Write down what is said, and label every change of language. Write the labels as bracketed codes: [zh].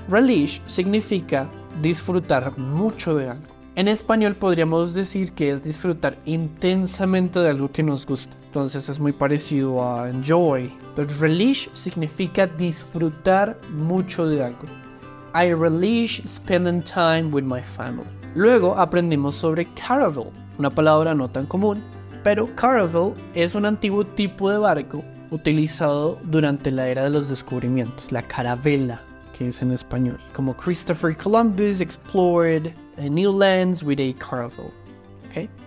[es] Relish significa disfrutar mucho de algo. En español podríamos decir que es disfrutar intensamente de algo que nos gusta. Entonces es muy parecido a enjoy. Pero relish significa disfrutar mucho de algo. [en] I relish spending time with my family. [es] Luego aprendimos sobre caravel, una palabra no tan común. Pero caravel es un antiguo tipo de barco utilizado durante la era de los descubrimientos, la caravela, que es en español. [en] Como Christopher Columbus explored new lands with a caravel. ¿Okay?